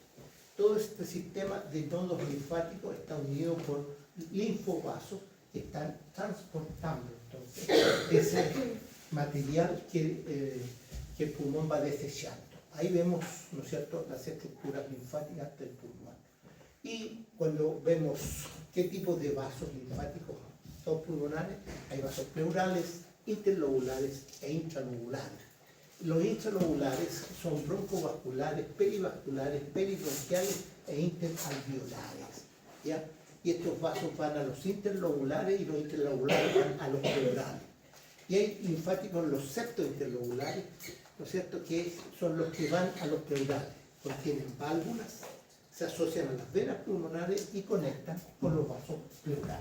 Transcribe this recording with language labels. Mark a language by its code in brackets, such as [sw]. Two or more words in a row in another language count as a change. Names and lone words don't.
[es] Todo este sistema de nodos linfáticos está unido por linfovasos que están transportando entonces ese material que el pulmón va desechando. Ahí vemos, ¿no es cierto?, las estructuras linfáticas del pulmón. Y cuando vemos qué tipo de vasos linfáticos son pulmonares, hay vasos pleurales, interlobulares e intranodulares. Los intranodulares son broncovasculares, perivasculares, peribronquiales e interalveolares, ¿ya? Y estos vasos van a los interlobulares y los interlobulares van a los pleurales. Y hay linfáticos en los septointerlobulares, ¿no es cierto?, que son los que van a los pleurales. Contienen válvulas, se asocian a las venas pulmonares y conectan con los vasos pleurales.